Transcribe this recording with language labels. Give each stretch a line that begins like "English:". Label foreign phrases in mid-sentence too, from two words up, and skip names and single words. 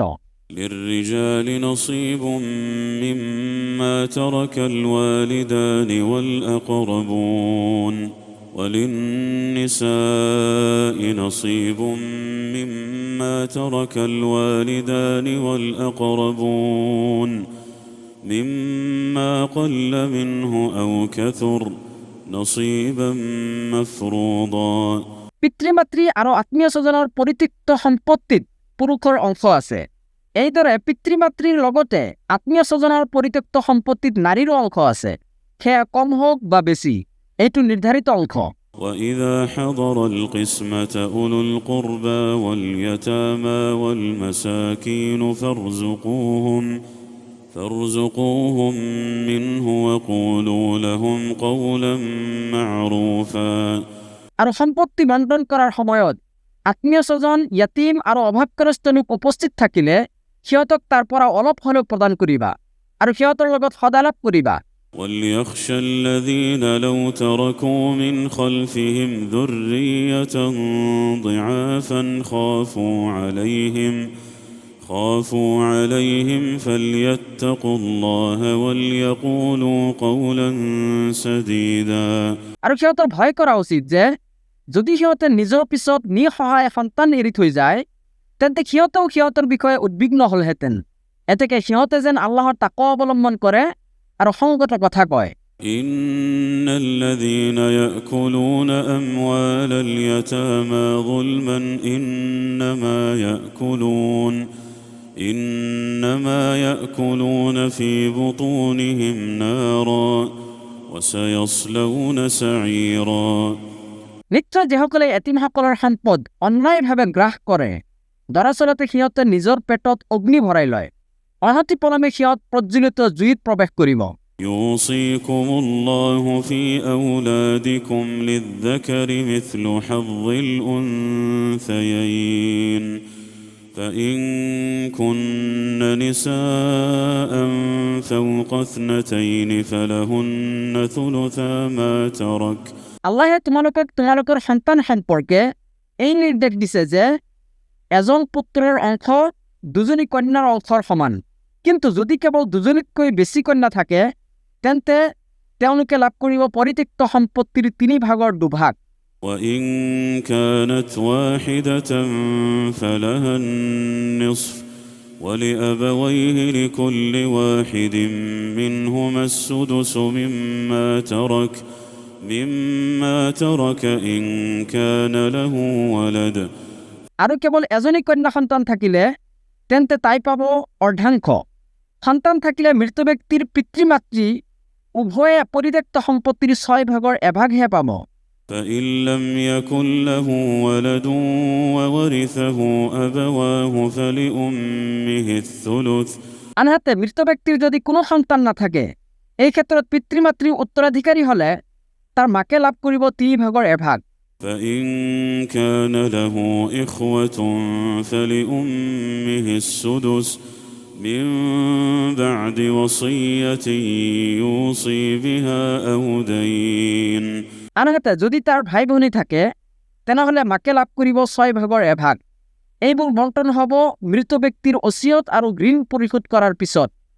Arabic: للرجال نصيب مما ترك الوالدان والأقربون وللنساء نصيب مما ترك الوالدان والأقربون مما قل منه أو كثر نصيبا مفروضا
Assamese: পিতৃ-মাতৃ আৰু আত্মীয় স্বজনৰ পৰিত্যক্ত সম্পত্তিত পুৰুষৰ অংশ আছে এইদৰে পিতৃ-মাতৃৰ লগতে আত্মীয় স্বজনৰ পৰিত্যক্ত সম্পত্তিত নাৰীৰো অংশ আছে সেয়া কম হওক বা বেছি এইটো নিৰ্ধাৰিত অংশ
Arabic: وإذا حضر القسمة أولو القربى واليتامى والمساكين فارزقوهم منه وقولوا لهم قولا معروفا
Assamese: আৰু সম্পত্তি বণ্টন কৰাৰ সময়ত আত্মীয় স্বজন য়াতীম আৰু অভাৱগ্ৰস্ত লোক উপস্থিত থাকিলে সিহঁতক তাৰ পৰা অলপ হ'লেও প্ৰদান কৰিবা আৰু সিহঁতৰ লগত সদালাপ কৰিবা
Arabic: وليخشى الذين لو تركوا من خلفهم ذرية ضعافا خافوا عليهم فليتقوا الله وليقولوا قولا سديدا
Assamese: আৰু সিহঁতৰ ভয় কৰা উচিত যে যদি সিহঁতে নিজৰ পিছত নিসহায় সন্তান এৰি থৈ যায় তেন্তে সিহঁতেও সিহঁতৰ বিষয়ে উদ্বিগ্ন হ'লহেঁতেন এতেকে সিহঁতে যেন আল্লাহৰ তাকৱা অৱলম্বন কৰে আৰু সংগত কথা কয়
Arabic: إن الذين يأكلون أموال اليتامى ظلما إنما يأكلون في بطونهم نارا وسيصلون سعيرا
Assamese: নিশ্চয় যিসকলে এতিমসকলৰ সম্পদ অন্যায়ভাৱে গ্ৰাস কৰে দৰাচলতে সিহঁতে নিজৰ পেটত অগ্নি ভৰাই লয় অনতি পলমে সিহঁত প্ৰজ্বলিত জুইত প্ৰৱেশ কৰিব
Arabic: يوصيكم الله في أولادكم للذكر مثل حظ الأنثيين فإن كن نساء فوق 2 فلهن ثلثا ما ترك
Assamese: আল্লাহে তোমালোকৰ সন্তান সম্পৰ্কে এই নিৰ্দেশ দিছে যে এজন পুত্ৰৰ অংশ দুজনী কন্যাৰ অংশৰ সমান কিন্তু যদি কেৱল দুজনীতকৈ বেছি কন্যা থাকে তেন্তে তেওঁলোকে লাভ কৰিব পৰিত্যক্ত সম্পত্তিৰ 3/2 2ভাগ
Arabic: وإن كانت واحدة فلها النصف ولأبويه لكل واحد منهما السدس مما ترك إن كان له ولد
Assamese: আৰু কেৱল এজনী কন্যা সন্তান থাকিলে তেন্তে তাই পাব অৰ্ধাংশ সন্তান থাকিলে মৃত ব্যক্তিৰ পিতৃ-মাতৃ উভয়ে পৰিত্যক্ত সম্পত্তিৰ 6/1 1ভাগহে পাব
Arabic: فإن لم يكن له ولد وورثه أبواه فلأمه الثلث
Assamese: আনহাতে মৃত ব্যক্তিৰ যদি কোনো সন্তান নাথাকে এই ক্ষেত্ৰত পিতৃ-মাতৃ উত্তৰাধিকাৰী হ'লে তাৰ মাকে লাভ কৰিব 3/1 1ভাগ
Arabic: فإن كان له إخوة فلأمه السدس من بعد وصية يوصي بها أو دين
Assamese: আনহাতে যদি তাৰ ভাই ভনী থাকে তেনেহ'লে মাকে লাভ কৰিব 6/1 1ভাগ এইবোৰ বণ্টন হ'ব মৃত ব্যক্তিৰ ওচিয়ত আৰু ঋণ পৰিশোধ কৰাৰ পিছত